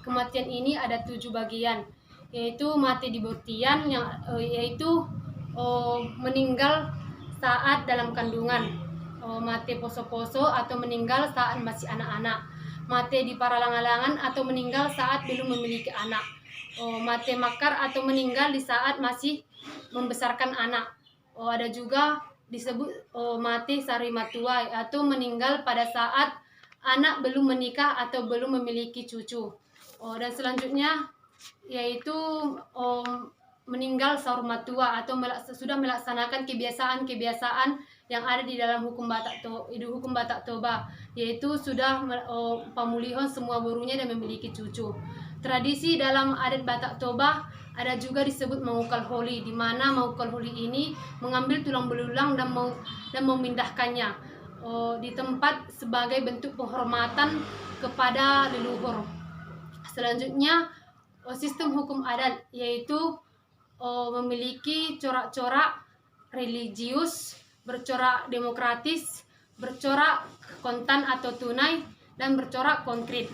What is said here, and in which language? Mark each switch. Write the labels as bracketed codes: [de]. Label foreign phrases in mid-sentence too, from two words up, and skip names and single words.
[id] Kematian ini ada 7 bagian, yaitu [bbc] mati di bortian, [id] yaitu meninggal saat dalam kandungan, [bbc] mati poso-poso [id] atau meninggal saat masih anak-anak, [bbc] mati di paralang-alangan [id] atau meninggal saat belum memiliki anak, [bbc] mati makar [id] atau meninggal di saat masih membesarkan anak. Ada juga disebut [bbc] mati sari matuai [id] atau meninggal pada saat anak belum menikah atau belum memiliki cucu. Dan selanjutnya yaitu meninggal [bbc] saur matua [id] atau sudah melaksanakan kebiasaan-kebiasaan yang ada di dalam hukum Batak Toba, yaitu sudah pemulihon semua burunya dan memiliki cucu. Tradisi dalam adat Batak Toba ada juga disebut [bbc] mengukal holi, [id] di mana [bbc] mengukal holi [id] ini mengambil tulang belulang dan memindahkannya di tempat sebagai bentuk penghormatan kepada leluhur. Selanjutnya sistem hukum adat yaitu memiliki corak-corak religius, bercorak demokratis, bercorak kontan atau tunai, dan bercorak konkret.